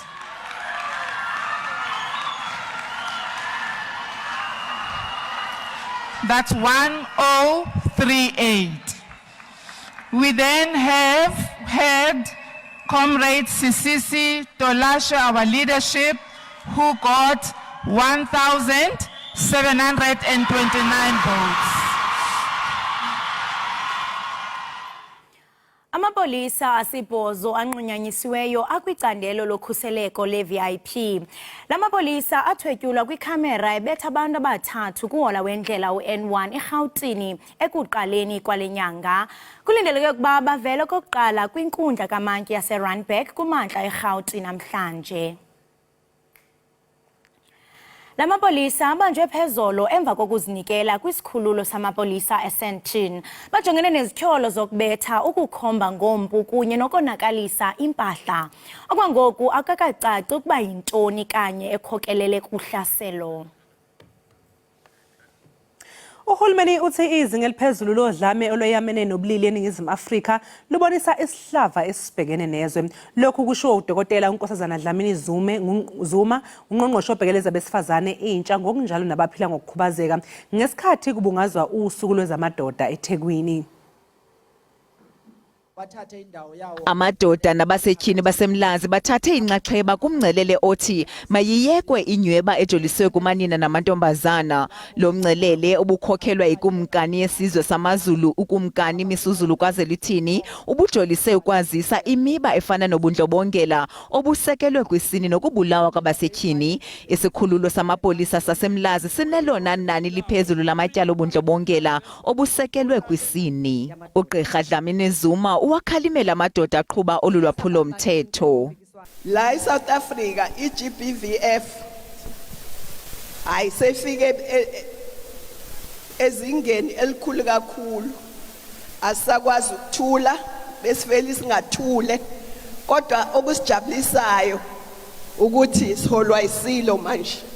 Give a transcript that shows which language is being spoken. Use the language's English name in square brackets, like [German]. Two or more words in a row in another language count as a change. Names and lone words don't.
[English] That's 1038. We then have had Comrade Sisisi Tulashe, our leadership, who got 1,729 votes. [Xhosa] Amapolisa asibhozo anqunyanyisiweyo akwicandelo lokhuseleko le-VIP. Lamapolisa athwetyulwa kwikhamera ebetha abantu abathathu kuhola wendlela u-N1 eRhawutini ekuqaleni kwale nyanga. Kulindeleke ukuba bavele okokuqala kwinkundla kamantyi yaseRandburg kumantla eRhawutini namhlanje. Lamapolisa abanjwe phezolo emva kokuzinikela kwisikhululo samapolisa eSandton. Bajongene nezityholo zokubetha, ukukhomba ngompu kunye nokonakalisa impahla. Okwangoku akakacaci ukuba yintoni kanye ekhokelele kuhlaselo. [Zulu] Uhulumeni uthi izinga eliphezulu lodlame olweyamene nobulili eningizimu Afrika lubonisa isihlava esibhekene nezwe. Lokhu kusho uDokotela uNkosazana Dlamini Zuma, ungqongqoshe obhekeleza besifazane intsha ngokunjalo nabaphila ngokukhubazeka ngesikhathi kubungazwa usuku lwezamadoda eThekwini. [Xhosa] Amadoda nabasetyhini basemlazi bathathe inxaxheba kumngcelele othi mayiyekwe inyweba ejoliswe kumanina namantombazana. Lo mngcelele obukhokhelwa yikumkani yesizwe samaZulu ukumkani Misuzulu kwaZelithini ubujolise ukwazisa imiba efana nobundlobongela obusekelwe kwisini nokubulawa kwabasetyhini. Isikhululo samapolisa sasemlazi sinelona nani liphezulu lamatyala obundlobongela obusekelwe kwisini. Ugqirha Dlamini Zuma uwakhalimela amadoda aqhuba olulwaphulo mthetho. [Zulu] La eSouth Africa iGBVF ayisefike ezingeni elikhulu kakhulu. Asakwazi ukuthula besiveli singathule kodwa okusijabulisayo ukuthi siholwa isilo manje.